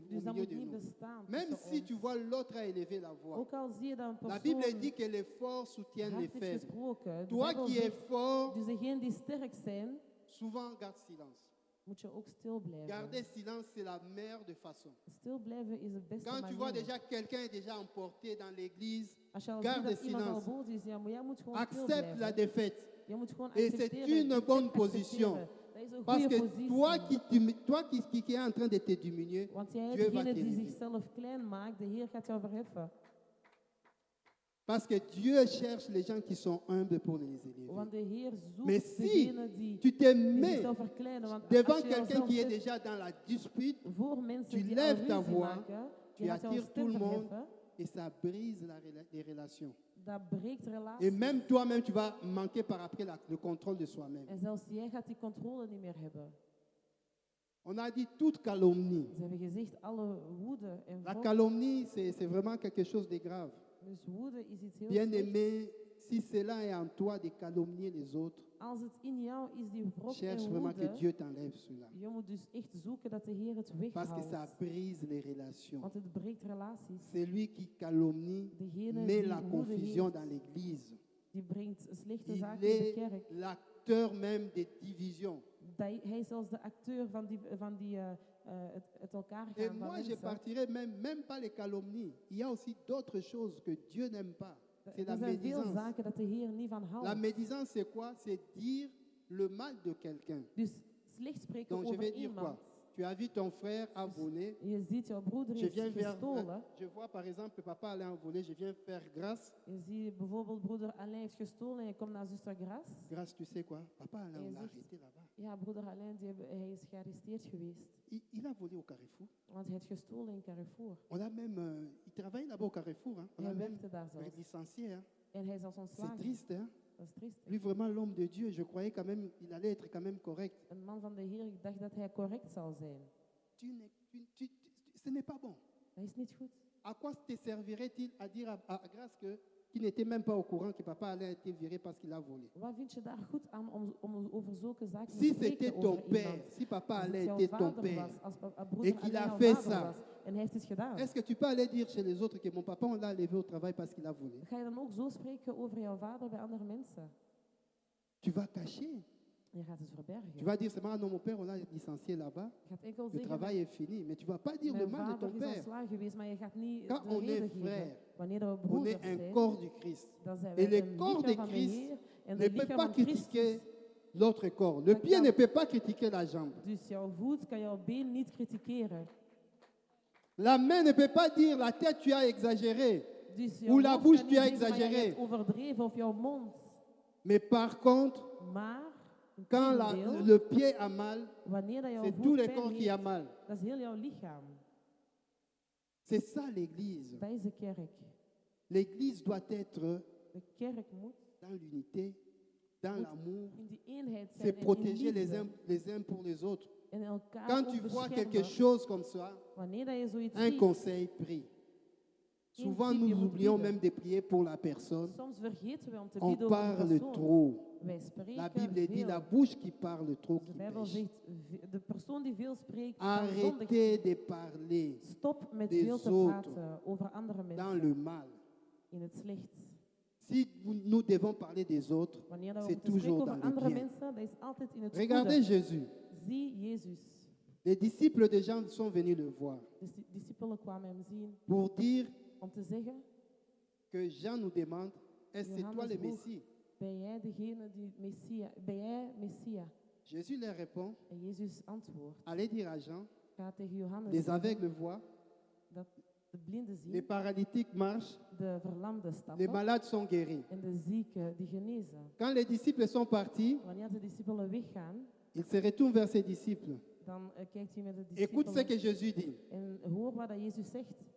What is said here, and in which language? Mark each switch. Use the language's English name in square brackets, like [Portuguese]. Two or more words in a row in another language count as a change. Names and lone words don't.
[Dutch] Dus dat milieu moet [French] de [Dutch] niet [French] nous. [Dutch] bestaan [French] Même [Dutch] tussen [French] si [Dutch] ons. [French] tu vois l'autre a élevé la voix. [Dutch] Ook al zie je dat een [French] La Bible [Dutch] persoon [French] dit que les forts soutiennent les [Dutch] hard heeft [French] faibles. [Dutch] gesproken. De [French] Toi [Dutch] Bijbel [French] qui es [Dutch] zegt, [French] fort, [Dutch] dus degenen die sterk zijn, [French] souvent garde silence. [Dutch] moet je ook stil blijven. [French] Garder silence, c'est la meilleure de façon. [Dutch] Stil blijven is de beste [French] Quand tu vois [Dutch] manier. [French] déjà quelqu'un est déjà emporté dans l'église, [Dutch] Als je al [French] garde [Dutch] ziet dat iemand al [French] silence. [Dutch] boos is, ja, maar jij moet gewoon stil [French] Accepte [Dutch] blijven. [French] la défaite. [Dutch] Je moet gewoon [French] Et c'est [Dutch] accepteren. [French] une [Dutch] Je [French] bonne [Dutch] moet [French] position. [Dutch] accepteren. Dat is een [French] Parce [Dutch] goede [French] que [Dutch] positie. [French] toi qui es en train de te diminuer, [Dutch] Want jij, [French] Dieu va [Dutch] degene die [French] t'élever. [Dutch] zichzelf klein maakt, de Heer gaat jou verheffen. [French] Parce que Dieu cherche les gens qui sont humbles pour les élever. [Dutch] Want de Heer [French] Mais [Dutch] zoekt [French] si [Dutch] degene die, [French] tu te [Dutch] die [French] mets [Dutch] zichzelf verkleinen. Want [French] devant [Dutch] als je [French] quelqu'un [Dutch] jezelf [French] qui est [Dutch] zet [French] déjà dans la dispute, [Dutch] voor mensen [French] tu [Dutch] die [French] lèves [Dutch] al [French] ta [Dutch] ruzie [French] voix, [Dutch] maken, [French] tu [Dutch] je gaat jouw [French] attires tout [Dutch] stem [French] le monde [Dutch] verheffen, [French] et ça brise les relations. [Dutch] dat breekt relaties. [French] Et même toi-même, tu vas manquer par après le contrôle de soi-même. [Dutch] En zelfs jij gaat die controle niet meer hebben. [French] On a dit toute calomnie. [Dutch] Ze hebben gezegd, alle woede en [French] La [Dutch] wrok. [French] calomnie, c'est vraiment quelque chose de grave. [Dutch] Dus woede is iets heel [French] Bien [Dutch] slechts. [French] aimé, si cela est en toi de calomnier les autres, [Dutch] Als het in jou is, die wrok [French] cherche [Dutch] en [French] vraiment que [Dutch] woede, [French] Dieu t'enlève cela. [Dutch] je moet dus echt zoeken dat de Heer het [French] Parce que ça [Dutch] weghoudt. [French] brise les relations. [Dutch] Want het breekt relaties. [French] Celui qui calomnie [Dutch] Degene met die [French] la [Dutch] woede [French] confusion [Dutch] heeft, [French] dans l'église. [Dutch] die brengt slechte [French] Il [Dutch] zaken in de [French] est [Dutch] kerk. [French] l'acteur même des divisions. [Dutch] Hij is zelfs de acteur van die het elkaar [French] Et [Dutch] gaan van [French] moi, je [Dutch] mensen. [French] partirai même pas les calomnies. Il y a aussi d'autres choses que Dieu n'aime pas. C'est la [Dutch] Er zijn veel [French] médisance. [Dutch] zaken dat de Heer niet van [French] La [Dutch] houdt. [French] médisance, c'est quoi? C'est dire le mal de quelqu'un. [Dutch] Dus slecht spreken [French] Donc, je [Dutch] over [French] vais dire quoi? [Dutch] iemand. [French] Tu as vu ton frère a volé. [Dutch] Je ziet jouw broeder [French] Je [Dutch] heeft [French] viens vers. [Dutch] gestolen. [French] Je vois par exemple papa allait en voler. Je viens faire grâce. [Dutch] Je ziet bijvoorbeeld broeder Alain heeft gestolen en je komt naar zuster Gras. [French] Grâce, tu sais quoi? Papa Alain, on Et l'a [Dutch] zegt- [French] arrêté là-bas. [Dutch] Ja, broeder Alain hij is gearresteerd geweest. [French] Il a volé au Carrefour. [Dutch] Want hij heeft gestolen in Carrefour. [French] On a même. Il travaille là-bas au Carrefour. Hein. On [Dutch] Hij [French] a même [Dutch] werkte daar zelfs. [French] licencié. Hein. [Dutch] En hij is als [French] C'est [Dutch] ontslagen. [French] triste. Hein. [Dutch] Dat is triest. hè? [French] Lui, vraiment l'homme de Dieu, je croyais quand même, il allait être quand même correct. [Dutch] Een man van de Heer, ik dacht dat hij correct zal zijn. [French] Ce n'est pas bon. [Dutch] Dat is niet goed. [French] À quoi te servirait-il à dire à Grâce qu'il n'était même pas au courant que papa allait être viré parce qu'il a volé? [Dutch] Wat vind je daar goed aan om over zulke zaken [French] Si [Dutch] te spreken [French] c'était ton [Dutch] over [French] père, [Dutch] iemand? [French] si papa [Dutch] Als het [French] allait [Dutch] jouw [French] être ton [Dutch] vader [French] père, [Dutch] was, als broeder [French] et qu'il [Dutch] Alain [French] a [Dutch] jouw [French] fait [Dutch] vader [French] ça, [Dutch] was en hij heeft het gedaan, [French] est-ce que tu peux aller dire chez les autres que mon papa, on l'a levé au travail parce qu'il a volé? [Dutch] ga je dan ook zo spreken over jouw vader bij andere mensen? [French] Tu vas cacher. [Dutch] Je gaat het [French] Tu [Dutch] verbergen. [French] vas dire seulement, non, mon père, on l'a licencié là-bas. [Dutch] Je gaat enkel [French] Le [Dutch] zeggen, [French] travail est fini. Mais tu ne vas pas dire le [Dutch] mijn [French] mal de [Dutch] vader [French] ton [Dutch] is [French] père. [Dutch] ontslagen geweest, maar je gaat niet [French] Quand [Dutch] de [French] on est [Dutch] reden [French] frère, [Dutch] geven. Wanneer we [French] On [Dutch] broeders [French] est un [Dutch] zijn, [French] corps du Christ. [Dutch] dan zijn [French] Et [Dutch] wij [French] le [Dutch] een [French] corps de [Dutch] lichaam van de [French] Christ [Dutch] Heer en [French] ne [Dutch] het [French] peut [Dutch] lichaam [French] pas [Dutch] van [French] critiquer [Dutch] Christus. [French] l'autre corps. Le [Dutch] Dat [French] pied [Dutch] kan- [French] ne peut pas critiquer la jambe. [Dutch] Dus jouw voet kan jouw been niet kritikeren. [French] La main ne peut pas dire la tête, tu as exagéré. [Dutch] Dus [French] Ou [Dutch] jouw [French] la [Dutch] hoofd [French] bouche, [Dutch] kan [French] tu [Dutch] niet [French] as [Dutch] zeggen, maar jij [French] exagéré. [Dutch] hebt overdreven of jouw mond. [French] Mais par contre, [Dutch] Maar, [French] quand [Dutch] integendeel, [French] le pied a mal, [Dutch] wanneer dat jouw [French] c'est tout [Dutch] voet [French] le [Dutch] pijn [French] corps qui a [Dutch] heeft, [French] mal. [Dutch] dat is heel jouw lichaam. [French] C'est ça l'Église. [Dutch] Dat is de kerk. [French] L'Église doit être [Dutch] De kerk moet [French] dans l'unité, dans [Dutch] Moet [French] l'amour, [Dutch] in die eenheid [French] c'est [Dutch] zijn en in [French] protéger les [Dutch] liefde. [French] uns pour les autres. [Dutch] En elkaar [French] Quand [Dutch] ook [French] tu vois [Dutch] beschermen. [French] quelque chose comme ça, [Dutch] Wanneer dat je zoiets [French] un [Dutch] ziet, [French] conseil, prie. Souvent, [Dutch] tip, [French] nous [Dutch] je moet [French] oublions [Dutch] bidden. [French] même de prier pour la personne. [Dutch] soms vergeten we om te [French] On [Dutch] bidden over de [French] parle [Dutch] persoon. [French] trop. [Dutch] Wij spreken [French] La Bible dit [Dutch] veel. [French] la bouche qui parle trop [Dutch] De [French] qui [Dutch] Bijbel [French] pêche. [Dutch] zegt, de persoon die veel spreekt, zal zondig [French] Arrêtez de parler [Dutch] Stop met [French] des [Dutch] veel te [French] autres [Dutch] praten over andere [French] dans [Dutch] mensen [French] le mal. [Dutch] in het slecht. [French] Si nous devons parler des autres, [Dutch] Wanneer dat we [French] c'est [Dutch] moeten spreken [French] toujours [Dutch] over [French] dans le [Dutch] andere [French] bien. [Dutch] mensen, dat is altijd in het [French] Regardez [Dutch] goede. [French] Jésus. [Dutch] Zie Jezus. [French] Les disciples de Jean sont venus le voir [Dutch] De discipelen kwamen hem zien [French] pour dire [Dutch] om te zeggen, [French] que Jean nous demande, est-ce que c'est toi [Dutch] Johannes [French] le [Dutch] vroeg, [French] Messie? [Dutch] ben jij degene die Messia, ben jij Messia? [French] Jésus leur répond, [Dutch] En Jezus antwoordt, [French] allez dire à Jean, [Dutch] ga tegen Johannes [French] les [Dutch] zeggen [French] aveugles voient, [Dutch] dat de blinden [French] les [Dutch] zien, [French] paralytiques marchent, [Dutch] de verlamden [French] les [Dutch] stappen [French] malades sont guéris. [Dutch] en de zieken die genezen. [French] Quand les disciples sont partis, [Dutch] Wanneer de discipelen weggaan, [French] il se retourne vers ses disciples. [Dutch] dan kijkt hij met de [French] Écoute ce [Dutch] discipelen [French] que Jésus dit. [Dutch] en hoor wat dat Jezus zegt.